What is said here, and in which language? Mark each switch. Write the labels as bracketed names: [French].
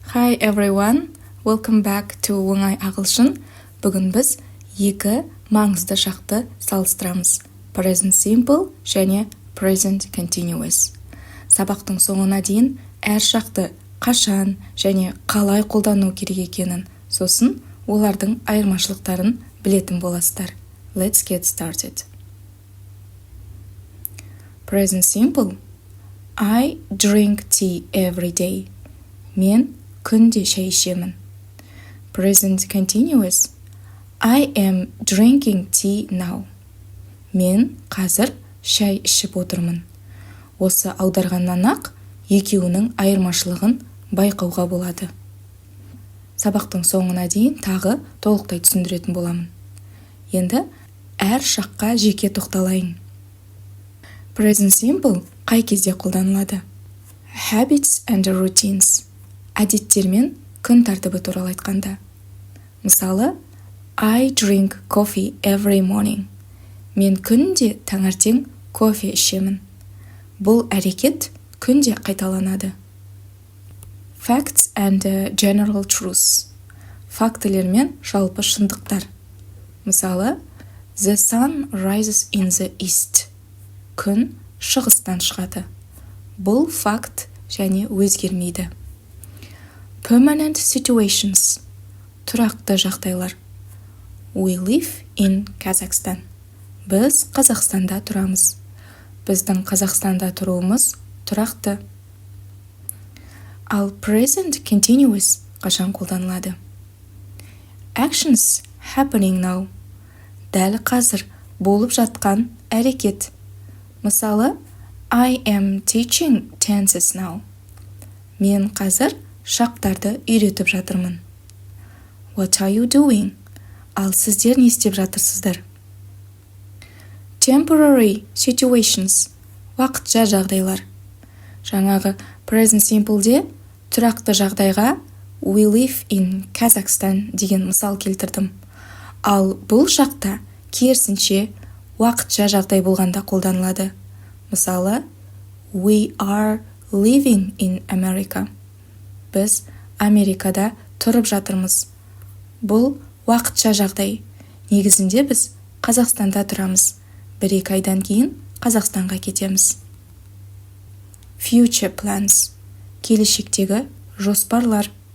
[English] Hi everyone, welcome back to оңай ағылшын. [Kazakh] Бүгін біз екі маңызды шақты салыстырамыз. Present simple және present continuous. Сабақтың соңына дейін әр шақты қашан және қалай қолдану керек екенін, сосын олардың айырмашылықтарын білетін боласыздар. [English] Let's get started. Present simple. I drink tea every day. [Kazakh] Мен күнде шай ішемін. Present continuous. [English] I am drinking tea now. [Kazakh] Мен қазір шай ішіп отырмын. Осы аударғаннан-ақ екеуінің айырмашылығын байқауға болады. Сабақтың соңына дейін тағы толықтай түсіндіретін боламын. Енді әр шаққа жеке тоқталайын. Present simple қай кезде қолданылады? [English] Habits and routines. [Kazakh] Әдеттер мен күн тәртібі туралы айтқанда. Мысалы, [English] I drink coffee every morning. [Kazakh] Мен күнде таңертең кофе ішемін. Бұл әрекет күнде қайталанады. [English] Facts and general truths. [Kazakh] Фактілер мен жалпы шындықтар. Мысалы, [English] the sun rises in the east. [Kazakh] Күн шығыстан шығады. Бұл факт және өзгермейді. [English] Permanent situations. [Kazakh] Тұрақты жағдайлар. [English] We live in Kazakhstan. [Kazakh] Біз Қазақстанда тұрамыз. Біздің Қазақстанда тұруымыз тұрақты. Ал present continuous қашан қолданылады? [English] Actions happening now. [Kazakh] Дәл қазір болып жатқан әрекет. Мысалы, [English] I am teaching tenses now. [Kazakh] Мен қазір шақтарды үйретіп жатырмын. [English] What are you doing? [Kazakh] Ал сіздер не істеп жатырсыздар? [English] Temporary situations. [Kazakh] Уақытша жағдайлар. Жаңағы present simpleде тұрақты жағдайға [English] we live in Kazakhstan [Kazakh] деген мысал келтірдім. Ал бұл шақта керісінше уақытша жағдай болғанда қолданылады. Мысалы, [English] we are living in America. [Kazakh] Біз Америкада тұрып жатырмыз. Бұл уақытша жағдай. Негізінде біз Қазақстанда тұрамыз. 1-2 айдан кейін Қазақстанға кетеміз. [English] Future plans. [Kazakh] Келешектегі жоспарлар.